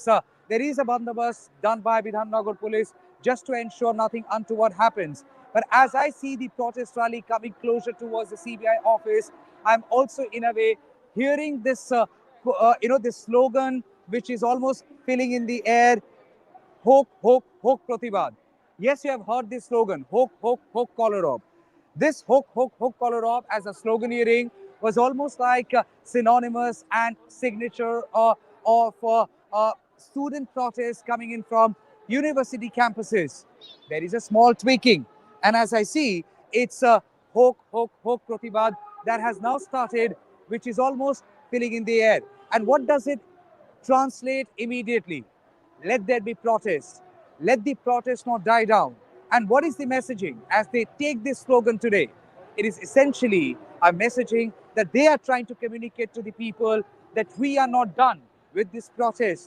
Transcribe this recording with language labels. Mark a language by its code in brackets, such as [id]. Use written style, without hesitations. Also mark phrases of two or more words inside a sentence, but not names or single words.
[en] There is a bandobas done by Bidhannagar police just to ensure nothing untoward happens. But as I see the protest rally coming closer towards the CBI office, I'm also in a way hearing this, this slogan which is almost filling in the air. [bn] হোক, হোক, হোক প্রতিবাদ. [en] Yes, you have heard this slogan, [bn] হোক, হোক, হোক কলরব. [en] This [bn] হোক, হোক, হোক কলরব [en] as a sloganeering was almost like synonymous and signature of student protests coming in from university campuses. There is a small tweaking. And as I see, it's a [bn] হোক, হোক, হোক প্রতিবাদ [en] that has now started, which is almost filling in the air. And what does it translate immediately? Let there be protest. Let the protest not die down. And what is the messaging as they take this slogan today? It is essentially a messaging that they are trying to communicate to the people that we are not done with this protest.